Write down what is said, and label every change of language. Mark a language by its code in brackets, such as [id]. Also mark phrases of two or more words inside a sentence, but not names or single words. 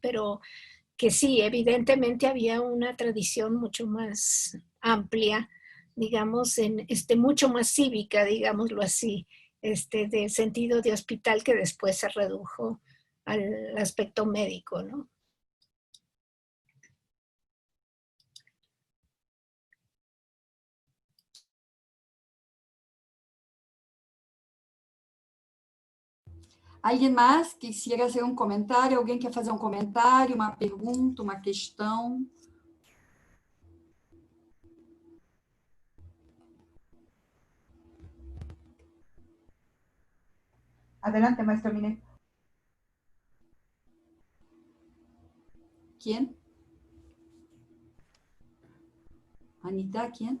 [es] Pero que sí, evidentemente había una tradición mucho más amplia, digamos, mucho más cívica, digámoslo así, de sentido de hospital, que después se redujo al aspecto médico, ¿no? [pt] Alguém mais [es] quisiera hacer [pt] um comentário? Alguém quer fazer um comentário, uma pergunta, uma questão? [es] Adelante, maestro Minet. ¿Quién? Anita, ¿quién?